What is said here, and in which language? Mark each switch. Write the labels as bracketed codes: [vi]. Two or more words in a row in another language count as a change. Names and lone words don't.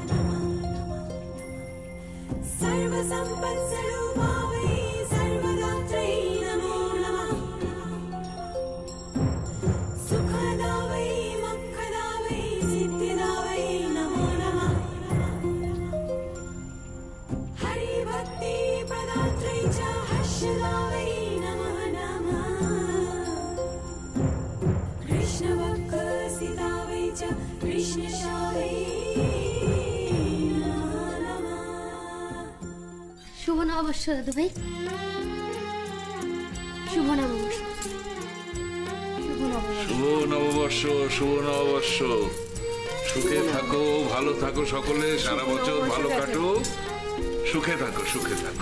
[sa] सर्वसम्पत्स्वरूपा वै सर्वदात्रै नमो नमः सुखदा वै मोक्षदा वै सिद्धिदा वै नमो नमः हरिभक्ति प्रदात्रै च हर्षदा वै नमः नमः कृष्णवक्षसिता वै च कृष्णशा वै। [bn] শুভ নববর্ষ দাদু ভাই, শুভ নববর্ষ। শুভ নববর্ষ, শুভ নববর্ষ। সুখে থাকো, ভালো থাকো, সকলে সারা বছর ভালো কাটো, সুখে থাকো, সুখে থাকো।